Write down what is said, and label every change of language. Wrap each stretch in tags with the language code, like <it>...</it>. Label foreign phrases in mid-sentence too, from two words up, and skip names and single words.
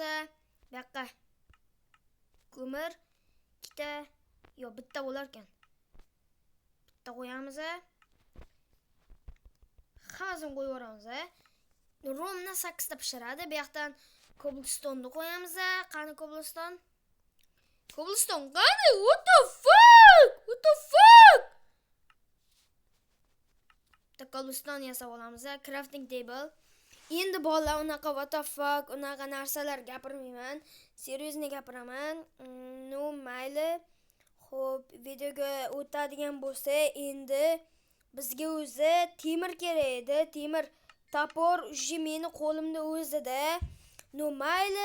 <uz>Bu yoqqa ko'mir 2 ta, bitta bo'lar ekan. Bitta qo'yamiz. Hammasini qo'yib yuboramiz. Romni 8 ta pishiradi. Bu yoqdan cobblestone qo'yamiz. Qani cobblestone? Cobblestone qani?</uz> <en>What the fuck?</en> <uz>cobblestone yasab olamiz,</uz> <en>crafting table.</en> <uz>Endi bolalar unaqa</uz> <en>what the fuck,</en> <uz>unaqa narsalar gapirmayman. Seriyozne gapiraman. No, mayli. Xo'p, videoga o'tadigan bo'lsa, endi bizga o'zi temir kerak edi. Temir topor уже meni qo'limda o'zida. No, mayli.</uz>